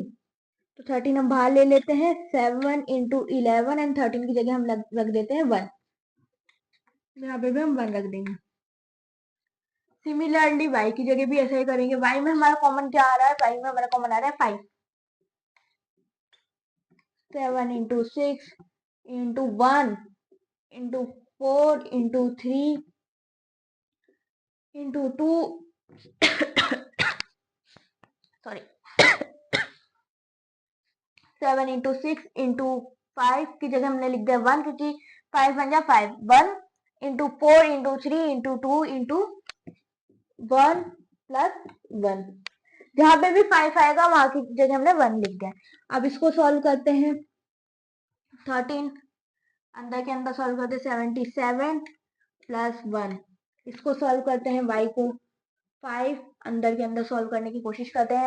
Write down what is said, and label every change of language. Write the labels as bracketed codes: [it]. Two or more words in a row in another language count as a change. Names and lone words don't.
[hi] तो 13 हम बाहर ले लेते हैं, 7 into 11 एंड 13 की जगह हम रख देते हैं 1। यहाँ पे भी हम 1 रख देंगे। सिमिलरली y की जगह भी ऐसा ही करेंगे। y में हमारा कॉमन क्या आ रहा है? y में हमारा कॉमन आ रहा है 5। 7 into 6 into 1 into 4 into 3 into 2 सॉरी 7 into 6 into 5 की जगह हमने लिख दिया 1, क्योंकि 5 बन जा 5। 1 into 4 into 3 into 2 into 1 plus 1। जहां पे भी 5 आएगा वहां की जगह हमने 1 लिख दिया। अब इसको सॉल्व करते हैं। 13 अंदर के अंदर सॉल्व करते हैं 77 प्लस 1। इसको सॉल्व करते हैं y को 5 अंदर के अंदर सॉल्व करने की कोशिश करते हैं।